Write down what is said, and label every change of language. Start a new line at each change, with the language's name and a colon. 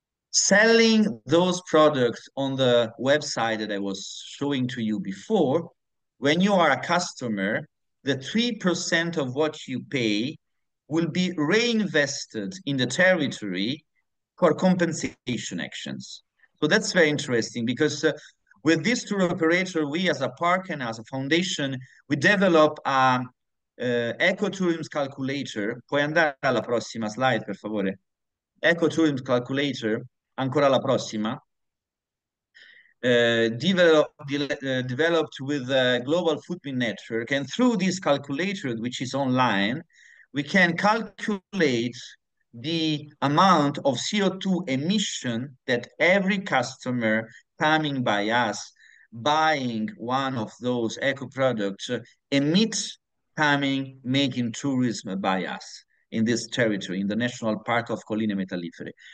English: Selling those products on the website that I was showing to you before, when you are a customer, the 3% of what you pay will be reinvested in the territory for compensation actions. So that's very interesting because with this tour operator, we as a park and as a foundation, we develop a ecotourism calculator.
Italian: Puoi andare alla prossima slide, per favore? Ecotourism calculator, ancora la prossima.
English: Developed with a global footprint network, and through this calculator, which is online, we can calculate the amount of CO2 emission that every customer coming by us buying one of those eco products emits coming making tourism by us in this territory, in the National Park of Colline Metallifere.